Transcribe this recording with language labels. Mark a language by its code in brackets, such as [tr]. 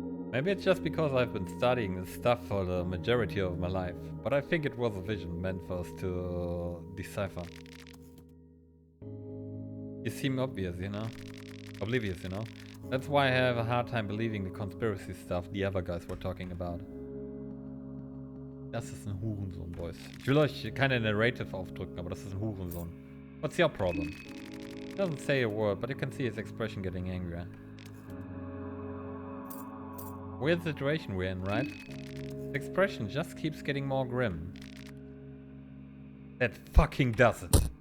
[en] Maybe it's just because I've been studying this stuff for the majority of my life, but I think it was a vision meant for us to decipher. You seem obvious, you know? Oblivious, you know? That's why I have a hard time believing the conspiracy stuff the other guys were talking about. [de] Das ist ein Hurensohn, Boys. Ich will euch keine Narrative aufdrücken, aber das ist ein Hurensohn. [en] What's your problem? He doesn't say a word, but you can see his expression getting angrier. Weird situation we're in, right? His expression just keeps getting more grim. That fucking does it.